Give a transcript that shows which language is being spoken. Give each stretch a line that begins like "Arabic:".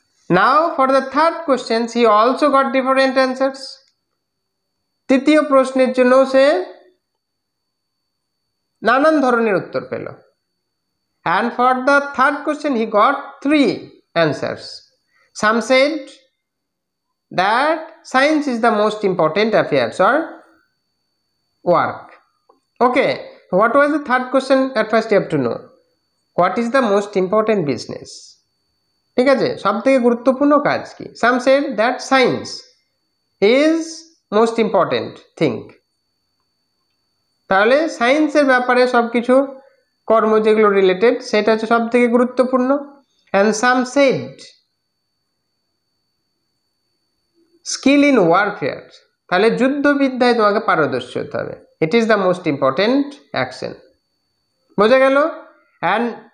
English: Now for the third questions he also got different answers.
Bangla: তৃতীয় প্রশ্নের জন্য সে নানান ধরনের উত্তর পেল।
English: And for the third question he got 3 answers. Some said that science is the most important affairs or work. Okay, what was the third question? At first you have to know what is the most important business.
Bangla: ঠিক আছে, সব থেকে গুরুত্বপূর্ণ কাজ কি?
English: Some said that science is most important thing.
Bangla: তাহলে সায়েন্সের ব্যাপারে সব কিছু কর্ম যেগুলো রিলেটেড সেটা হচ্ছে সব থেকে গুরুত্বপূর্ণ।
English: and some said skill in warfare,
Bangla: তাহলে যুদ্ধবিদ্যায় তোমাকে পারদর্শী হতে হবে,
English: it is the most important action.
Bangla: বোঝা গেল?
English: and